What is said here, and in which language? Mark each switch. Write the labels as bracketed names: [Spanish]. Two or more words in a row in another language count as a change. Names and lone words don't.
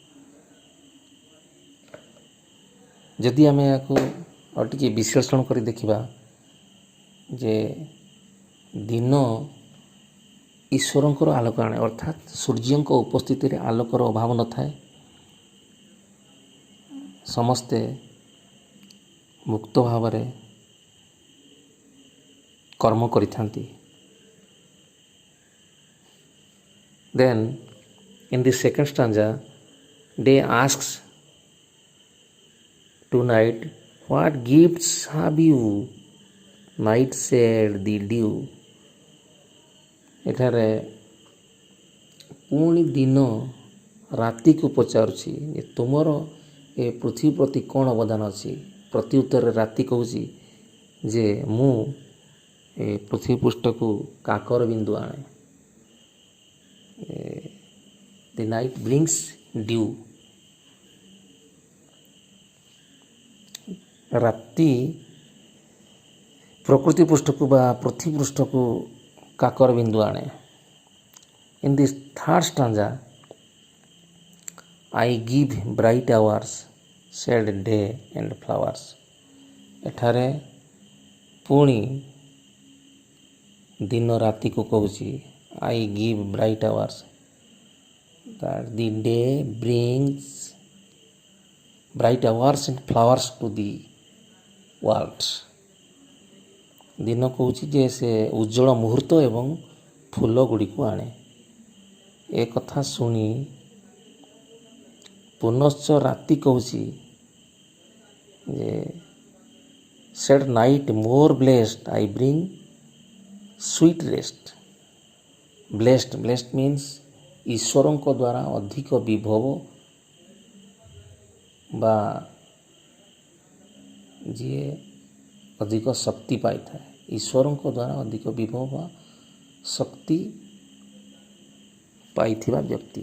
[Odia] ଯଦି ଆମେ ଏହାକୁ ଆଉ ଟିକେ ବିଶ୍ଳେଷଣ କରି ଦେଖିବା ଯେ ଦିନ ଈଶ୍ୱରଙ୍କର ଆଲୋକ ଆଣେ, ଅର୍ଥାତ୍ ସୂର୍ଯ୍ୟଙ୍କ ଉପସ୍ଥିତିରେ ଆଲୋକର ଅଭାବ ନଥାଏ। ସମସ୍ତେ ମୁକ୍ତ ଭାବରେ କର୍ମ କରିଥାନ୍ତି। [English] Then in the second stanza, day asks to night, what gifts have you? Night said the dew. [Odia] ଏଠାରେ ପୁଣି ଦିନ ରାତିକୁ ପଚାରୁଛି ଯେ ତୁମର ଏ ପୃଥିବୀ ପ୍ରତି କ'ଣ ଅବଦାନ ଅଛି? ପ୍ରତି ଉତ୍ତରରେ ରାତି କହୁଛି ଯେ ମୁଁ ଏ ପୃଥିବୀ ପୃଷ୍ଠକୁ କାକର ବିନ୍ଦୁ ଆଣେ। [English] The night brings dew. [Odia] ରାତି ପ୍ରକୃତି ପୃଷ୍ଠକୁ ବା ପୃଥିବୀ ପୃଷ୍ଠକୁ କାକର ବିନ୍ଦୁ ଆଣେ। [English] In this third stanza, I give bright hours, said day and flowers. [Odia] ଏଠାରେ ପୁଣି ଦିନ ରାତିକୁ କହୁଛି [English] I give bright hours, that the day brings bright hours and flowers to the world. [Odia] ଦିନ କହୁଛି ଯେ ସେ ଉଜ୍ଜଳ ମୁହୂର୍ତ୍ତ ଏବଂ ଫୁଲ ଗୁଡ଼ିକୁ ଆଣେ। ଏ କଥା ଶୁଣି ପୁନଶ୍ଚ ରାତି କହୁଛି ଯେ [English] said night, more blessed, I bring sweet rest. Blessed means [Odia] ଈଶ୍ୱରଙ୍କ ଦ୍ୱାରା ଅଧିକ ବିଭବ ବା ଯିଏ ଅଧିକ ଶକ୍ତି ପାଇଥାଏ, ଈଶ୍ୱରଙ୍କ ଦ୍ୱାରା ଅଧିକ ବିଭବ ବା ଶକ୍ତି ପାଇଥିବା ବ୍ୟକ୍ତି।